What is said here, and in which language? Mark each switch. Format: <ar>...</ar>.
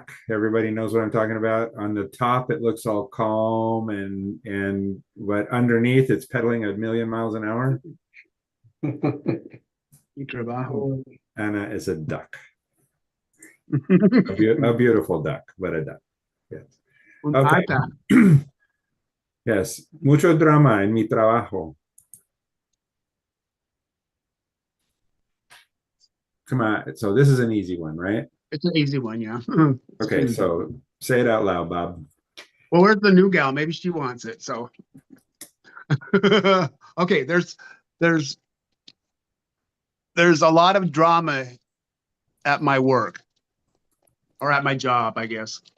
<en>Everybody knows what I'm talking about. On the top, it looks all calm and but underneath, it's pedaling a million miles an hour. Anna is a duck. A beautiful duck, but a duck. Yes. Okay. Yes.</en> <es>Mucho drama en mi trabajo.</es> <en>Come on. So this is an easy one, right? It's an easy one, yeah. Okay, so say it out loud, Bob. Well, where's the new gal? Maybe she wants it. So, okay, there's a lot of drama at my work or at my job, I guess.</en>